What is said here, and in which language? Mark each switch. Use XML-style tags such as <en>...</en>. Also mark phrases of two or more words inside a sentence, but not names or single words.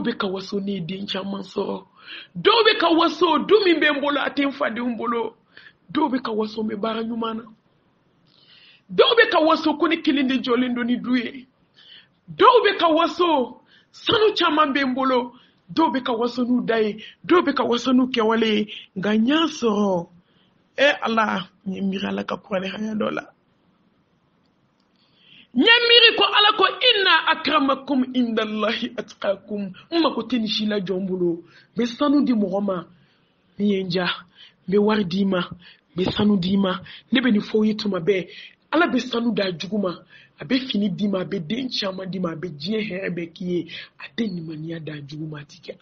<bm>bɛ ka waso ne ye den caman sɔrɔ dɔw bɛ ka waso du min bɛ n bolo a tɛ n fadenw bolo dɔw bɛ ka waso n bɛ baara ɲuman na dɔw bɛ ka waso ko ne kelen de jɔlen don ni du ye dɔw bɛ ka waso sanu caman bɛ n bolo dɔw bɛ ka waso n'u da ye dɔw bɛ ka waso n'u kɛwale ye nka n y'a sɔrɔ ala n ye miiri ala ka kuranɛ haya dɔ la n ye miiri ko ala ko</bm> <ar>إن أكرمكم عند الله أتقاكم</ar> <bm>n mako tɛ nin si la jɔn bolo n bɛ sanu di mɔgɔ ma min ye n ja n bɛ wari d'i ma n bɛ sanu d'i ma ne bɛ nin fɔ ye tuma bɛɛ ala bɛ sanu d'a jugu ma a bɛ fini d'i ma a bɛ den caman d'i ma a bɛ diɲɛ hɛrɛ bɛɛ k'i ye a tɛ nimaniya d'a jugu ma a ti kɛ</bm>